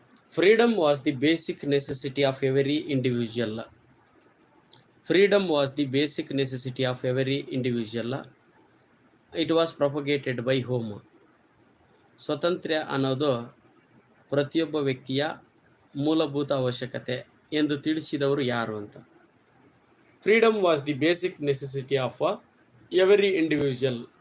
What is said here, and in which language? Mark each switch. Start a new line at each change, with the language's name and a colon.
English: Freedom was the basic necessity of every individual. Freedom was the basic necessity of every individual. It was propagated by whom?
Kannada: ಸ್ವಾತಂತ್ರ್ಯ ಅನ್ನೋದು ಪ್ರತಿಯೊಬ್ಬ ವ್ಯಕ್ತಿಯ ಮೂಲಭೂತ ಅವಶ್ಯಕತೆ ಎಂದು ತಿಳಿಸಿದವರು ಯಾರು ಅಂತ.
English: Freedom was the basic necessity of every individual.